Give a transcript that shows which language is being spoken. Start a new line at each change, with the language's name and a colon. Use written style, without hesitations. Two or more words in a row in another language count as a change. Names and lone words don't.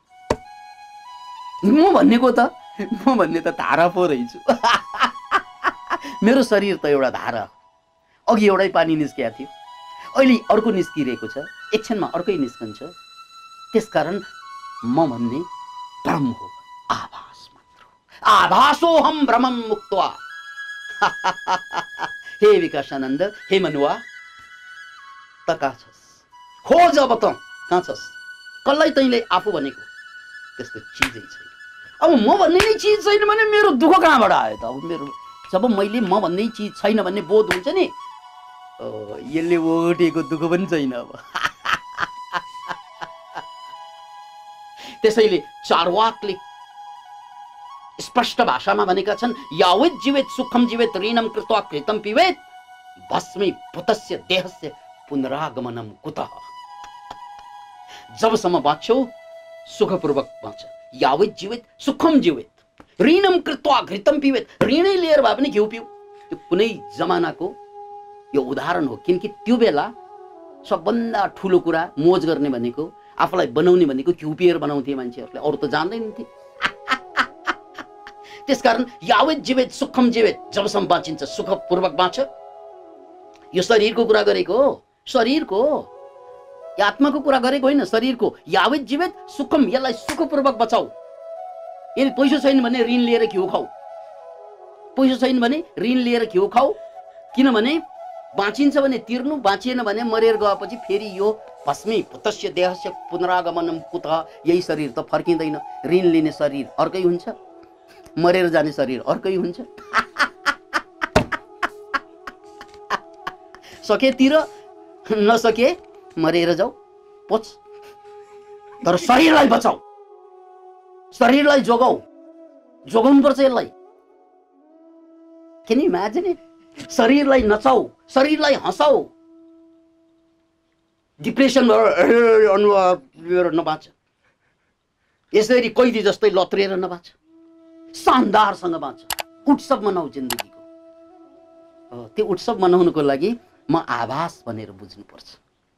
Nepali: म भन्ने त धारा पो रहेछु। मेरो शरीर त एउटा धारा हो। अघि एउटै पानी निस्किएको थियो, अहिले अर्को निस्किरहेको छ, एकछिनमा अर्कै निस्कन्छ। त्यसकारण म भन्ने ब्रह्म हो, आभास मात्र हो।
Sanskrit: आभासोहम ब्रह्मं मुक्त्वा।
Nepali: हे विकासानन्द, हे मनुवा, त कहाँ छस्? खोज अब त कहाँ छस्? कसलाई तैँले आफू भनेको त्यस्तो चिजै छैन। अब म भन्ने नै चिज छैन भने मेरो दुःख कहाँबाट आयो त? अब मेरो जब मैले म भन्ने चिज छैन भन्ने बोध हुन्छ नि, यसले ओटेको दुःख पनि छैन अब। त्यसैले चारवाकले स्पष्ट भाषामा भनेका छन्,
Sanskrit: यावत् जीवेत सुखम जीवेत ऋणम कृत्वा कृतं पिबेत भस्मी भूतस्य देहस्य पुनरागमनम कुतः।
Nepali: जबसम्म बाँच्छौ सुखपूर्वक बाँच।
Sanskrit: यावत् जीवेत सुखम जीवेत ऋणम कृत्वा घृतं पिबेत।
Nepali: ऋणै लिएर भए पनि घिउ पिउ। त्यो कुनै जमानाको यो उदाहरण हो, किनकि त्यो बेला सबभन्दा ठुलो कुरा मोज गर्ने भनेको, आफूलाई बनाउने भनेको घिउ पिएर बनाउँथे मान्छेहरूले, अरू त जान्दैनथे।
Sanskrit: त्यसकारण यावत् जीवेत सुखम जीवेत,
Nepali: जबसम्म बाँचिन्छ सुखपूर्वक बाँच। यो शरीरको कुरा गरेको हो, शरीरको, आत्माको कुरा गरेको होइन, शरीरको।
Sanskrit: यावत् जीवेत सुखम,
Nepali: यसलाई सुखपूर्वक बचाऊ। यदि पैसा छैन भने ऋण लिएर घिउ खाऊ, पैसा छैन भने ऋण लिएर घिउ खाऊ। किनभने बाँचिन्छ भने तिर्नु, बाँचिएन भने मरेर गएपछि फेरि यो
Sanskrit: भस्मी भूतस्य देहस्य पुनरागमनम कुतः।
Nepali: यही शरीर त फर्किँदैन। ऋण लिने शरीर अर्कै हुन्छ, मरेर जाने शरीर अर्कै हुन्छ। सके तिर, नसके मरेर जाऊ, पोछ। तर शरीरलाई बचाऊ, शरीरलाई जोगाऊ, जोगाउनुपर्छ यसलाई।
English: Can you imagine it?
Nepali: शरीरलाई नचाऊ, शरीरलाई हँसाऊ। डिप्रेसन अनुहार नबाँच, यसरी कैदी जस्तै लत्रिएर नबाँच, शानदारसँग बाँच। उत्सव मनाऊ जिन्दगीको। त्यो उत्सव मनाउनको लागि म आभास भनेर बुझ्नुपर्छ।